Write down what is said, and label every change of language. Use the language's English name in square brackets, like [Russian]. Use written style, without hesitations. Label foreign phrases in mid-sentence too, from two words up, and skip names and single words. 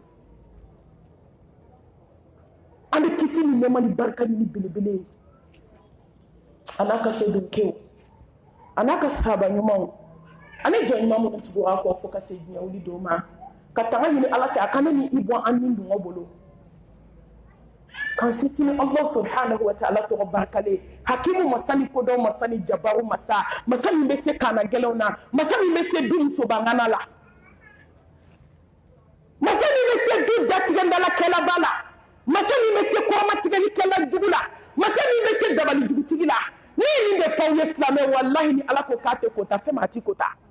[Bambara] an bɛ kisi ni nɛɛma ni barika ni belebele ye a n'a ka sedenkew a n'a ka sahaba ɲumanw ani jɔn ɲuman minnu tugura kɔ fo ka se diɲɛ wuli don ma ka tanga ɲini ala fɛ a kana ni i bɔ an ni dungɔ bolo k'an sinsin ni [Arabic] الله سبحانه وتعالى [Bambara] tɔgɔ barikalen hakimu masa ni kodɔn masa ni jabaru masa min bɛ se kaana gɛlɛnw na masa min bɛ se du musobangana la masa min bɛ se du datigɛndala kɛlɛba la masa min bɛ se kɔrɔmatigɛlikɛla jugu la masa min bɛ se dabali jugutigi la ni nin de fɛnw ye silamɛ wallahi ni ala ko k'a tɛ kota fɛn maa ti kota